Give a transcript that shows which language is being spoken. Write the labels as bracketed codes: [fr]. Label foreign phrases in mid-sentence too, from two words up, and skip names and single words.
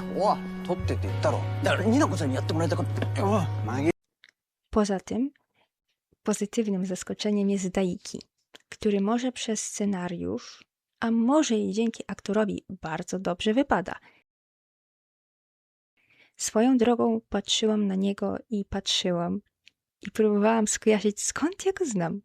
[ja] おい取ってって言ったろ。だからニナコさんにやってもらいたかった。おいマギ。 [pl] Poza tym pozytywnym zaskoczeniem jest Daiki, który może przez scenariusz, a może i dzięki aktorowi bardzo dobrze wypada. Swoją drogą patrzyłam na niego i patrzyłam i próbowałam skojarzyć, skąd ja go znam.